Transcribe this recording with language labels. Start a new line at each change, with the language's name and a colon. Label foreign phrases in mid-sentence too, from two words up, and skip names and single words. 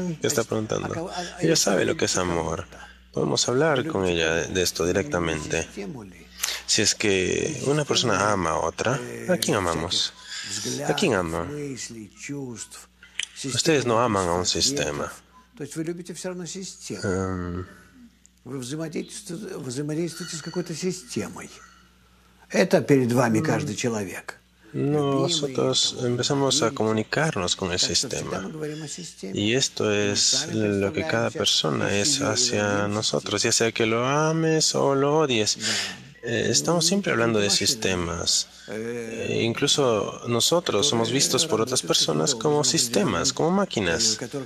Spanish: ¿Qué está preguntando? Ella sabe lo que es amor. Podemos hablar con ella de esto directamente. Si es que una persona ama a otra, ¿a quién amamos? ¿A quién ama? Ustedes no aman a un sistema.
Russian: Вы взаимодействуете с какой-то системой. Это перед вами каждый человек.
Spanish: Nosotros empezamos a comunicarnos con el sistema. Y esto es lo que cada persona es hacia nosotros, ya sea que lo ames o lo odies. Estamos siempre hablando de sistemas. Incluso nosotros somos vistos por otras personas como sistemas, como máquinas